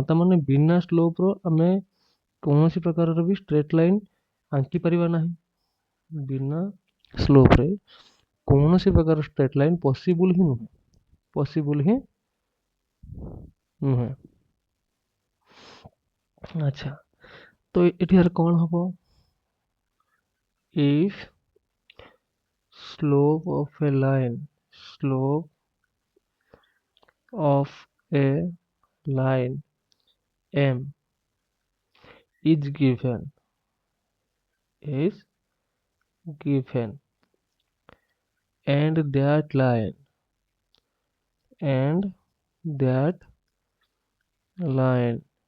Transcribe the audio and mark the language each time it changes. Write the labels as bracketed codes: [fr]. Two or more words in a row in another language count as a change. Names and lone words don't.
[or] ତା ମାନେ ବିନା ସ୍ଲୋପ ର ଆମେ କୌଣସି ପ୍ରକାରର ବି [en] straight line [or] ଆଙ୍କି ପାରିବା ନାହିଁ। ବିନା ସ୍ଲୋପ ରେ କୌଣସି ପ୍ରକାର [en] straight line possible [or] ହିଁ ନୁହେଁ। ପସିବୁଲ ହିଁ ନୁହେଁ। ଆଚ୍ଛା, ତ ଏଠିକାର କଣ ହବ? [en] if slope of a line, slope of a line M is given, is given, and that line, and that line